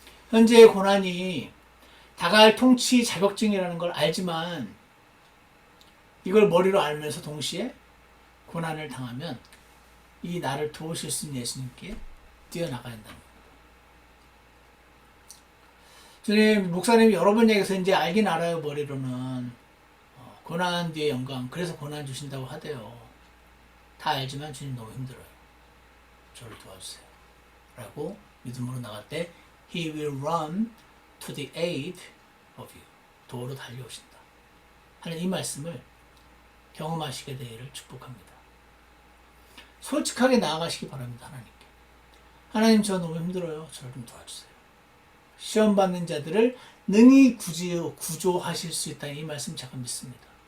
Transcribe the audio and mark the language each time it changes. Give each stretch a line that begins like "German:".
Korean: 현재의 고난이 다가갈 통치 자격증이라는 걸 알지만 이걸 머리로 알면서 동시에 고난을 당하면 이 나를 도우실 수 있는 예수님께 뛰어나가야 한다는 겁니다. 주님, 목사님이 여러 번 얘기해서 이제 알긴 알아요, 머리로는. 고난 뒤에 영광, 그래서 고난 주신다고 하대요. 다 알지만 주님 너무 힘들어요. 저를 도와주세요. 라고 믿음으로 나갈 때
English: He will run to the aid of you.
Korean: 도로 달려오신다. 하는 이 말씀을 경험하시게 되기를 축복합니다. 솔직하게 나아가시기 바랍니다. 하나님께. 하나님, 저 너무 힘들어요. 저를 좀 도와주세요. 시험 받는 자들을 능히 구조하실 수 있다는 이 말씀 잠깐 믿습니다.